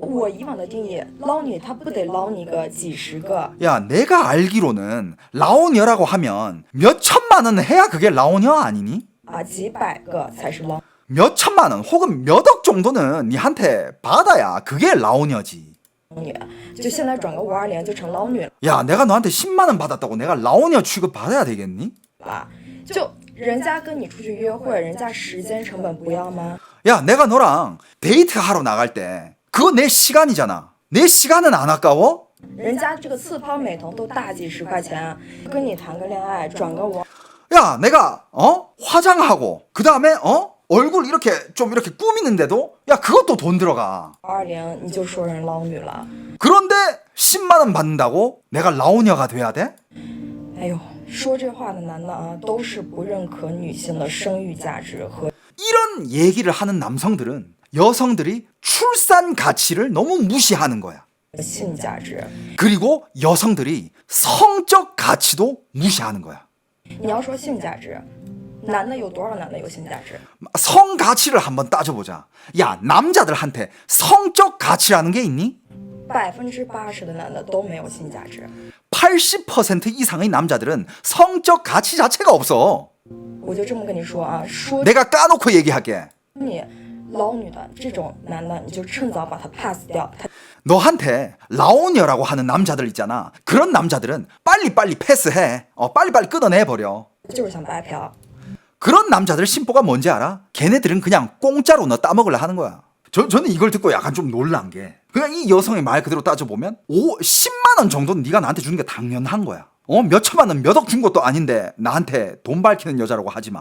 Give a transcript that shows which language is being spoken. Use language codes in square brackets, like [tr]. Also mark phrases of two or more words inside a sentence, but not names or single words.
[ko] 야, 내가 알기로는 라오녀라고 하면 몇 천만 원 해야 그게 라오녀 아니니? 몇 천만 원 혹은 몇 억 정도는 니한테 받아야 그게 라오녀지. 야, 내가 너한테 10만 원 받았다고 내가 라오녀 취급 받아야 되겠니? [zh] 人家跟你出去约会，人家时间成本不要吗？ [ko] 야, 내가 너랑 데이트하러 나갈 때 그거 내 시간이잖아. 내 시간은 안 아까워? [zh] 人家这个次抛美瞳都大几十块钱，跟你谈个恋爱，转个网， [ko] 야, 내가 화장하고 그 다음에 얼굴 이렇게 좀 이렇게 꾸미는데도 야, 그것도 돈 들어가. [zh] 220 你就说人捞女了。 [ko] 그런데 10만 원 받는다고 내가 라오녀가 돼야 돼? [zh] 哎呦，说这话的男的啊，都是不认可女性的生育价值和 [ko] 이런 얘기를 하는 남성들은 여성들이 출산 가치를 너무 무시하는 거야. [zh] 性价值。 [ko] 그리고 여성들이 성적 가치도 무시하는 거야. [zh] 你要说性价值，男的有多少男的有性价值？ [ko] 성 가치를 한번 따져보자. 야, 남자들한테 성적 가치라는 게 있니? [zh] 80% 的男的都没有性价值。 [ko] 80% 이상의 남자들은 성적 가치 자체가 없어. [zh] 我就这么跟你说啊，说 [ko] 내가 까놓고 얘기할게. [zh] 你捞女的这种男的，你就趁早把他 pass 掉。他 [ko] 너한테 라오녀라고 하는 남자들 있잖아. 그런 남자들은 빨리빨리 패스해. 빨리빨리 끊어내버려. [zh] 就是想白嫖。 [ko] 그런 남자들 심보가 뭔지 알아? 걔네들은 그냥 공짜로 너 따먹으려 하는 거야. 저는 이걸 듣고 약간 좀 놀란 게 그냥 이 여성의 말 그대로 따져보면 10만 원 정도는 네가 나한테 주는 게 당연한 거야. 몇 천만 원 몇 억 준 것도 아닌데 나한테 돈 밝히는 여자라고 하지 마.